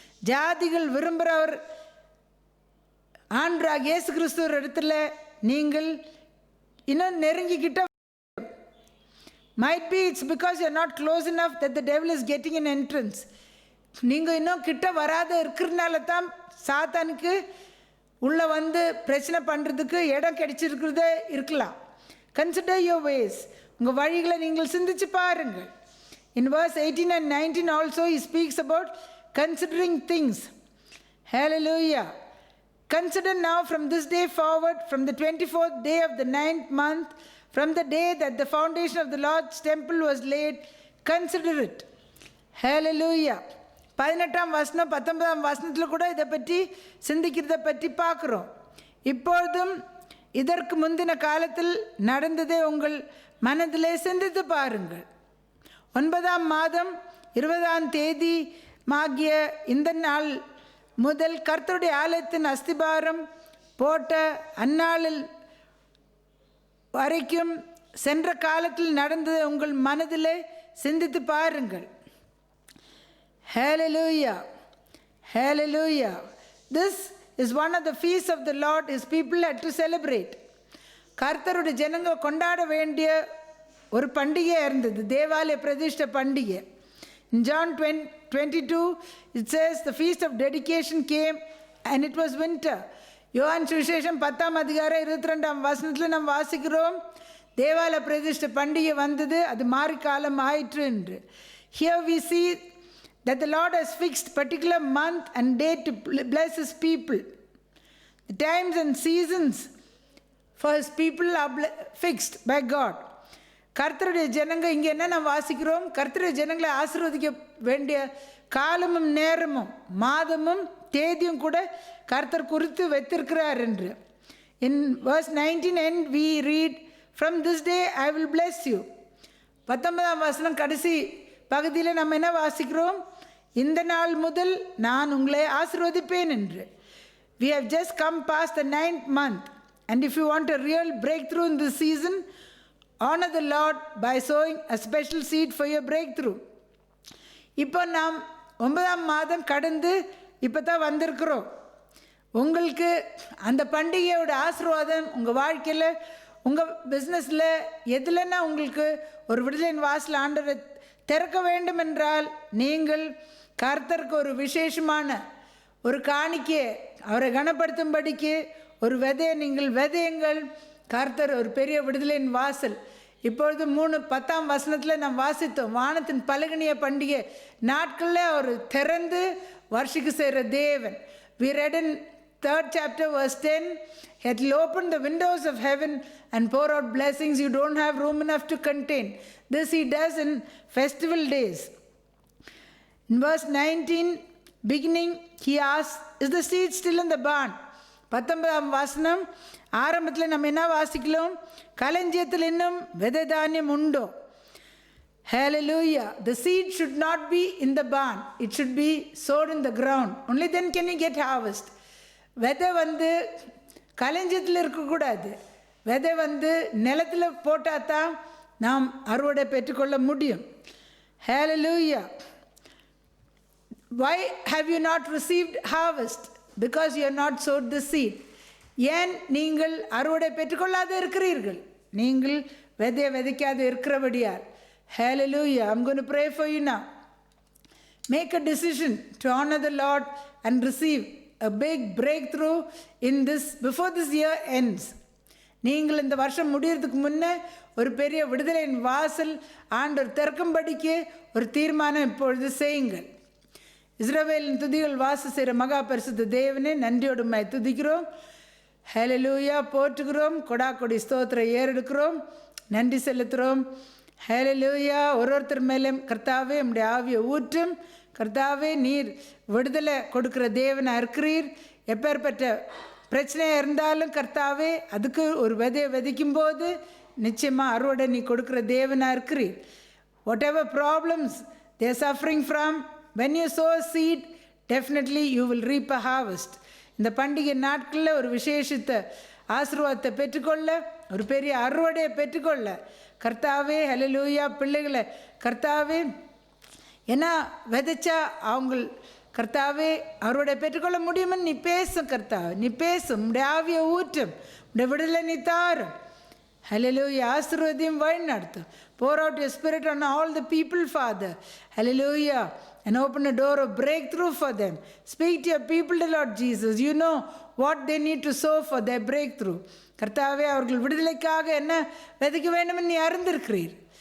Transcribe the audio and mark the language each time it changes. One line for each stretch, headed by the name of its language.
Tamil: ஜாதிகள் விரும்புகிறவர் ஆண்டவராகிய இயேசு கிறிஸ்துவர் இடத்துல நீங்கள் இன்னும் நெருங்கிக்கிட்ட.
English: Might be it's because you're not close enough that the devil is getting an entrance.
Tamil: நீங்கள் இன்னும் கிட்ட வராத இருக்கிறதுனால தான் சாத்தானுக்கு உள்ளே வந்து பிரச்சனை பண்ணுறதுக்கு இடம் கிடைச்சிருக்கிறதே இருக்கலாம்.
English: Consider your ways.
Tamil: உங்கள் வழிகளை நீங்கள் சிந்திச்சு பாருங்கள்.
English: In verse 18 and 19 also he speaks about considering things. Hallelujah. Consider now from this day forward, from the 24th day of the 9th month, from the day that the foundation of the Lord's temple was laid, consider it. Hallelujah.
Tamil: 18ஆம் வசனம் 19ஆம் வசனத்தில் கூட இதை பற்றி சிந்திக்கிறத பற்றி பார்க்குறோம். இப்பொழுதும் இதற்கு முந்தின காலத்தில் நடந்ததை உங்கள் மனதிலே சிந்தித்து பாருங்கள். 9ஆம் மாதம் 20ஆம் தேதி ஆகிய இந்த நாள் முதல் கர்த்தருடைய ஆலயத்தின் அஸ்திபாரம் போட்ட அந்நாளில் வரைக்கும் சென்ற காலத்தில் நடந்ததை உங்கள் மனதிலே சிந்தித்து பாருங்கள்.
English: Hallelujah. Hallelujah. This is one of the feasts of the Lord his people had to celebrate.
Tamil: கர்த்தருடைய ஜனங்க கொண்டாட வேண்டிய ஒரு பண்டிகையாக இருந்தது, தேவாலய பிரதிஷ்டை பண்டிகை.
English: In John 22 it says the feast of dedication came and it was winter.
Tamil: யோவான் சுவிசேஷம் 10ஆம் அதிகாரம் 22ஆம் வசனத்தில் நாம் வாசிக்கிறோம், தேவாலய பிரதிஷ்டை பண்டிகை வந்தது, அது மாரிக்காலம் ஆயிற்று என்று.
English: Here we see that the Lord has fixed particular month and day to bless his people. The times and seasons for his people are fixed by God.
Tamil: கர்த்தருடைய ஜனங்க இங்கே என்ன நாம் வாசிக்கிறோம்? கர்த்தருடைய ஜனங்களை ஆசீர்வதிக்க வேண்டிய காலமும் நேரமும் மாதமும் தேதியும் கூட கர்த்தர் குறித்து வைத்திருக்கிறார் என்று.
English: In verse 19 end we read, from this day I will bless you.
Tamil: 19ஆம் வசனம் கடைசி பகுதியில் நம்ம என்ன வாசிக்கிறோம்? இந்த நாள் முதல் நான் உங்களை ஆசீர்வதிப்பேன் என்று.
English: We have just come past the 9th month, and if you want a real breakthrough in this season, honor the Lord by sowing a special seed for your breakthrough.
Tamil: இப்போ நாம் 9ஆம் மாதம் கடந்து இப்போ தான் வந்திருக்கிறோம். உங்களுக்கு அந்த பண்டிகையோட ஆசீர்வாதம் உங்கள் வாழ்க்கையில், உங்கள் பிஸ்னஸில் எதுலன்னா உங்களுக்கு ஒரு விடுதலின் வாசல் ஆண்டவரை திறக்க வேண்டும் என்றால், நீங்கள் கர்த்தருக்கு ஒரு விசேஷமான ஒரு காணிக்கையை அவரை கனப்படுத்தும்படிக்கு ஒரு விதையை நீங்கள் விதையுங்கள். கர்த்தர் ஒரு பெரிய விடுதலின் வாசல். இப்பொழுது 10ஆம் வசனத்தில் நாம் வாசித்தோம், வானத்தின் பலகணிய பண்டிகை நாட்களில் அவர் திறந்து வருஷிக்கு செய்கிற தேவன்.
English: We read in 3rd chapter verse 10, he'll open the windows of heaven and pour out blessings you don't have room enough to contain. This he does in festival days. In verse 19 beginning he asks, is the seed still in the barn?
Tamil: 19ஆம் வசனம் ஆரம்பத்தில் நம்ம என்ன வாசிக்கலாம்? களஞ்சியத்தில் இன்னும் விதை தானியம் உண்டோ?
English: Hallelujah. The seed should not be in the barn. It should be sowed in the ground. Only then can you get harvest.
Tamil: விதை களஞ்சியத்தில் இருக்கக்கூடாது, விதை நிலத்தில் போட்டால் தான் நாம் அறுவடை பெற்றுக்கொள்ள முடியும்.
English: Hallelujah. Why have you not received harvest? Because you have not sowed the seed.
Tamil: ஏன் நீங்கள் அறுவடை பெற்றுக்கொள்ளாது இருக்கிறீர்கள்? நீங்கள் விதையை விதைக்காது இருக்கிறபடியால்.
English: Hallelujah. I'm going to pray for you now. Make a decision to honor the Lord and receive a big breakthrough in this before this year ends.
Tamil: நீங்கள் இந்த வருஷம் முடியறதுக்கு முன்னே ஒரு பெரிய விடுதலையின் வாசல் ஆண்டவர் திறக்கும்படிக்கு ஒரு தீர்மானம் இப்பொழுது செய்யுங்கள். இஸ்ரவேலின் துதிகள் வாசம் செய்கிற மகா பரிசுத்த தேவனே, நன்றியோடு உம்மை துதிக்கிறோம். ஹல்லேலூயா, போற்றுகிறோம். கொடா கொடி ஸ்தோத்திரம் ஏறெடுக்கிறோம், நன்றி செலுத்துகிறோம். ஹல்லேலூயா. ஒருத்தர் மேலே கர்த்தாவே உம்முடைய ஆவியை ஊற்றும். கர்த்தாவே, நீர் விடுதலை கொடுக்குற தேவனாக இருக்கிறீர். எப்பேற்பட்ட பிரச்சனையாக இருந்தாலும் கர்த்தாவே, அதுக்கு ஒரு விதையை விதைக்கும்போது நிச்சயமாக அறுவடை நீ கொடுக்குற தேவனாக இருக்கிறீர்.
English: Whatever problems they are suffering from, when you sow a seed, definitely you will reap a harvest.
Tamil: இந்த பண்டிகை நாட்களில் ஒரு விசேஷத்தை ஆசீர்வாதத்தை பெற்றுக்கொள்ள, ஒரு பெரிய அறுவடையை பெற்றுக்கொள்ள கர்த்தாவே, ஹல்லேலூயா, பிள்ளைகளை கர்த்தாவே, ஏன்னா விதைச்சா அவங்க கர்த்தாவே அறுவடை பெற்றுக்கொள்ள முடியுமென்னு நீ பேசும். கர்த்தாவே, நீ பேசும். உடைய ஆவியை ஊற்றும், உடைய விடுதலை நீ தாரும். Hallelujah. ஆசீர்வாதம் வழி நடத்தும்.
English: Pour out your spirit on all the people, Father. Hallelujah. And open a door of breakthrough for them. Speak to your people, the Lord Jesus. You know what they need to sow for their breakthrough.
Tamil: கர்த்தாவே, அவர்கள் விடுதலைக்காக என்ன விதைக்க வேண்டுமென்னு நீ அறிந்திருக்கிறீர்.